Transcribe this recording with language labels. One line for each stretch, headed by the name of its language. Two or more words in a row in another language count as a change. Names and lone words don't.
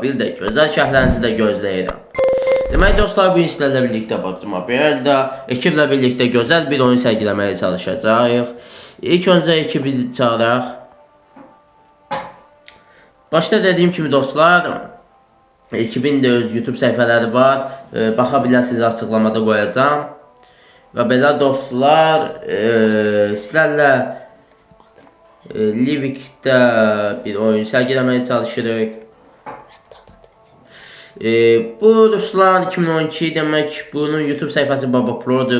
Azerbaijani: Bir de güzel şərhlərinizi de gözləyirəm. Demək dostlar, bu sizlərlə
Turkish: birlikte Bakıma bir de ekiple birlikte güzel bir oyun sergilemeye çalışacağız.
Azerbaijani: İlk önce ekibi çağıraq. Başta dediğim kimi dostlar, ekibin de öz YouTube səhifələri var. Baxa bilərsiniz, açıqlamada qoyacağam. Və belə dostlar, sizlərlə Livikdə bir oyun sərgiləməyə çalışırıq. Bu dostlar 2012 demək, bunun YouTube səhifəsi Baba Pro'dur.